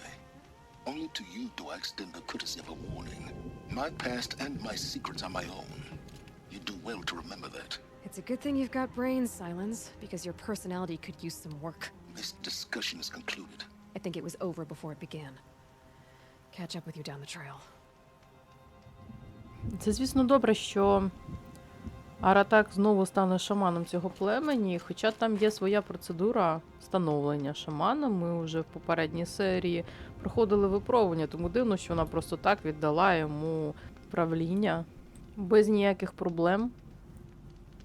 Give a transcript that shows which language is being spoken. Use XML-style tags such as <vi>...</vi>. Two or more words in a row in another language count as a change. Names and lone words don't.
<en>Only to you do I extend the courtesy of a warning. My past and my secrets are my own. You do well to remember that. It's a good thing you've got brains, Silence, because your personality could use some work. This discussion is concluded. I think it was over before it began. Catch up with you down the trail.</en> <uk>Це, звісно, добре, що Аратак знову стане шаманом цього племені, хоча там є своя процедура становлення шамана. Ми вже в попередній серії проходили випробування, тому дивно, що вона просто так віддала йому правління без ніяких проблем.</uk>